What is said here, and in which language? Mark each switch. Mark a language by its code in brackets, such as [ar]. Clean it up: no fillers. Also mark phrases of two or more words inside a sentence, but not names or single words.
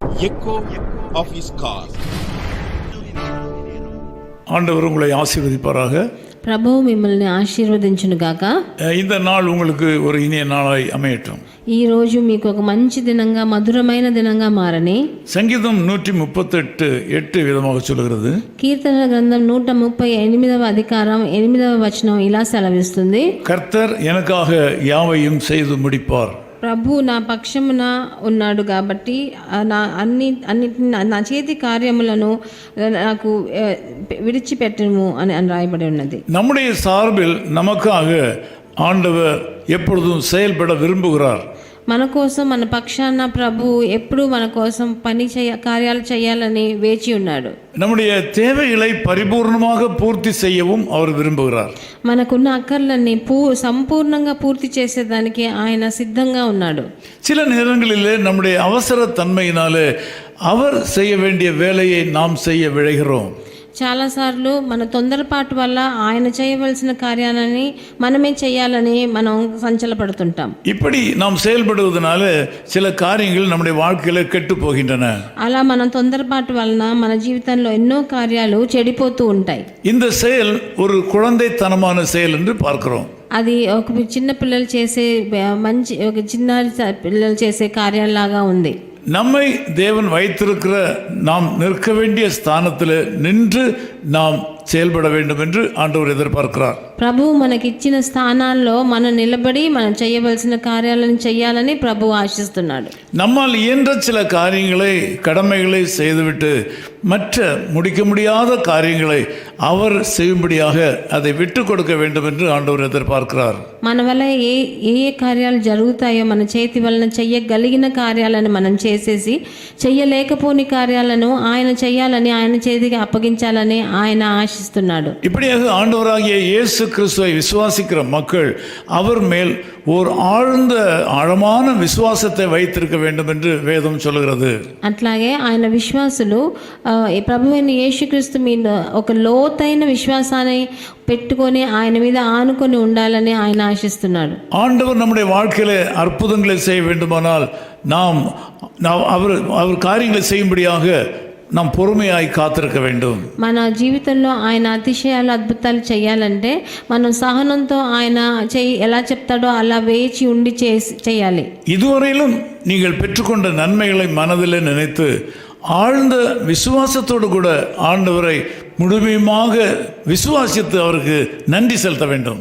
[en] echo of his call. [ta] ஆண்டவர் உங்களை ஆசீர்வதிப்பாராக. [te] ప్రభువు మిమ్మల్ని ఆశీర్వదించును గాక. [ta] இந்த நாள் உங்களுக்கு ஒரு இனிய நாளாய் அமையட்டும். [te] ఈ రోజు మీకు ఒక మంచి దినంగా మధురమైన దినంగా మారని. [ta] சங்கீதம் 138:8 விதமாக சொல்கிறது. [te] కీర్తనల గ్రంథం 138వ అధికారం 8వ వచనం ఇలా సెలవిస్తుంది. [ta] கர்த்தர் எனக்காக யாவையும் செய்து முடிப்பார். [te] ప్రభు నా పక్షమున ఉన్నాడు కాబట్టి అన్నిటిని నా చేతి కార్యములను నాకు విడిచిపెట్టము అని రాయబడి ఉన్నది. [ta] நம்முடைய சார்பில் நமக்காக ஆண்டவர் எப்பொழுதும் செயல்பட விரும்புகிறார். [te] మన కోసం మన పక్షాన ప్రభు ఎప్పుడు మన కోసం కార్యాలు చేయాలని వేచి ఉన్నాడు. [ta] நம்முடைய தேவைகளை பரிபூர்ணமாக பூர்த்தி செய்யவும் அவர் விரும்புகிறார். [te] మనకున్న అక్కర్లన్నీ సంపూర్ణంగా పూర్తి చేసేదానికి ఆయన సిద్ధంగా ఉన్నాడు. [ta] சில நேரங்களிலே நம்முடைய அவசர தன்மையினாலே அவர் செய்ய வேண்டிய வேலையை நாம் செய்ய விழைகிறோம். [te] చాలాసార్లు మన తొందరపాటు వల్ల ఆయన చేయవలసిన కార్యాలని మనమే చేయాలని మనం సంచలపడుతుంటాం. [ta] இப்படி நாம் செயல்படுவதனால சில காரியங்கள் நம்முடைய வாழ்க்கையில கெட்டு போகின்றன. [te] అలా మనం తొందరపాటు వలన మన జీవితంలో ఎన్నో కార్యాలు చెడిపోతూ ఉంటాయి. [ta] இந்த செயல் ஒரு குழந்தைத்தனமான செயல் என்று பார்க்கிறோம். [te] అది ఒక చిన్న పిల్లలు చేసే ఒక చిన్న పిల్లలు చేసే కార్యాలలాగా ఉంది. [ta] நம்மை தேவன் வைத்திருக்கிற நாம் நிற்க வேண்டிய ஸ்தானத்தில் நின்று நாம் செயல்பட வேண்டும் என்று ஆண்டவர் எதிர்பார்க்கிறார். [te] ప్రభువు మనకిచ్చిన స్థానాల్లో మనం నిలబడి మనం చేయవలసిన కార్యాలను చేయాలని ప్రభువు ఆశిస్తున్నాడు. [ta] நம்மால் இயன்ற சில காரியங்களை கடமைகளை செய்துவிட்டு மற்ற முடிக்க முடியாத காரியங்களை அவர் செய்யும்படியாக அதை விட்டு கொடுக்க வேண்டும் என்று ஆண்டவர் எதிர்பார்க்கிறார். [te] మన వల్ల ఏ కార్యాలు జరుగుతాయో మన చేతి వలన చెయ్యగలిగిన కార్యాలను మనం చేసేసి చెయ్యలేకపోని కార్యాలను ఆయన చేయాలని ఆయన చేతికి అప్పగించాలని ఆయన ఆశిస్తున్నాడు. [ta] இப்படியாக ஆண்டவராகிய இயேசு கிறிஸ்துவை விசுவாசிக்கிற மக்கள் அவர் மேல் ஒரு ஆழ்ந்த ஆழமான விசுவாசத்தை வைத்திருக்க வேண்டும் என்று வேதம் சொல்கிறது. [te] అట్లాగే ఆయన విశ్వాసులు ప్రభువైన యేసుక్రీస్తు మీద ఒక లోతైన విశ్వాసాన్ని పెట్టుకొని ఆయన మీద ఆనుకొని ఉండాలని ఆయన ఆశిస్తున్నాడు. [ta] ஆண்டவர் நம்முடைய வாழ்க்கையிலே அற்புதங்களை செய்ய வேண்டுமானால் நாம் அவர் காரியங்களை செய்யும்படியாக நாம் பொறுமையாய் காத்திருக்க வேண்டும். [te] మన జీవితంలో ఆయన అతిశయాలు అద్భుతాలు చేయాలంటే మనం సహనంతో ఆయన ఎలా చెప్తాడో అలా వేచి ఉండి చేయాలి. [ta] இதுவரையிலும் நீங்கள் பெற்றுக்கொண்ட நன்மைகளை மனதில் நினைத்து ஆழ்ந்த விசுவாசத்தோடு கூட ஆண்டவரை முழுமையாக விசுவாசித்து அவருக்கு நன்றி செலுத்த வேண்டும்.